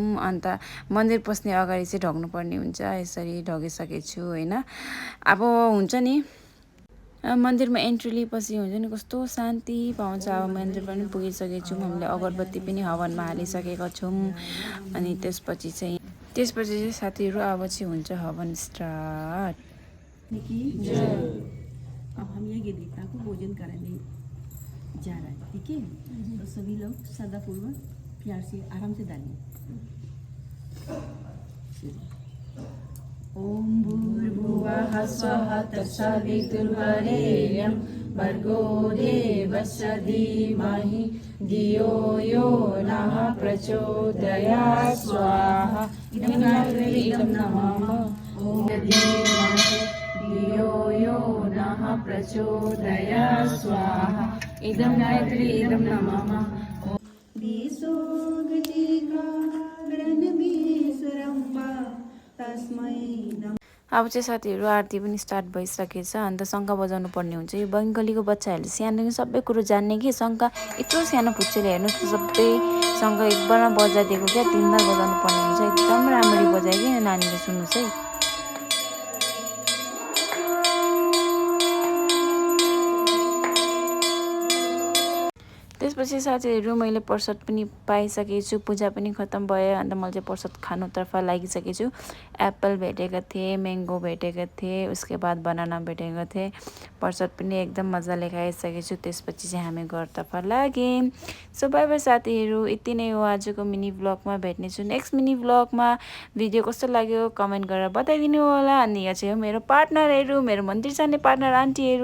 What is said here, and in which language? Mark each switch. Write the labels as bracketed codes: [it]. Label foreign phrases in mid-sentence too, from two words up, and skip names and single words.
[ne] अन्त मन्दिर पस्ने अगाडि चाहिँ ढक्नुपर्ने हुन्छ, यसरी ढकिसकेको छु होइन। अब हुन्छ नि, मन्दिरमा एन्ट्री लिएपछि हुन्छ नि कस्तो शान्ति पाउँछ। अब मन्दिर पनि पुगिसकेको छौँ, हामीले अगरबत्ती पनि हवनमा हालिसकेका छौँ। अनि त्यसपछि चाहिँ साथीहरू अब चाहिँ हुन्छ हवन स्टार्ट। [hi] अब हम ये देवता को भोजन कराने जा रहा है, ठीक है। तो सभी लोग श्रद्धापूर्वक प्यार से आराम से डालिए। [sa] ओम भूर्भुवः स्वः तत्सवितुर्वरेण्यं भर्गो देवस्य धीमहि धियो यो नः प्रचोदयात्। स्वाहा। इदं नमः। ओम धियो यो नः प्रचोदयात्। स्वाहा। इदं गायत्री इदं नमः। [ne] अब चाहिँ साथीहरू आरती पनि स्टार्ट भइसकेको छ। अन्त शङ्ख बजाउनु पर्ने हुन्छ। यो बङ्गालीको बच्चाहरूले सानोदेखि सबै कुरो जान्ने कि। शङ्ख यत्रो सानो पुच्चेले हेर्नुहोस्, सबै शङ्ख एकबारमा बजाइदिएको क्या, 3 बार बजाउनु पर्ने हुन्छ। एकदम राम्ररी बजायो कि नानीले, सुन्नुहोस् है। त्यसपछि साथीहरू मैले प्रसाद पनि पाइसकेको छु, पूजा पनि खत्तम भयो। अन्त मैले चाहिँ प्रसाद खानुतर्फ लागिसकेको छु। एप्पल भेटेको थिएँ, म्याङ्गो भेटेको थिएँ, [hi] उसके बाद [ne] बनाना भेटेको थिएँ। प्रसाद पनि एकदम मजाले खाइसकेको छु। त्यसपछि चाहिँ हामी घरतर्फ लाग्यौँ। [en] so bye bye [ne] साथीहरू, यति नै हो आजको मिनी भ्लगमा। भेट्नेछु [en] next mini [ne] भ्लगमा। भिडियो कस्तो लाग्यो कमेन्ट गरेर बताइदिनु होला। अनि यो चाहिँ हो मेरो पार्टनरहरू, मेरो मन्दिर जाने पार्टनर आन्टीहरू।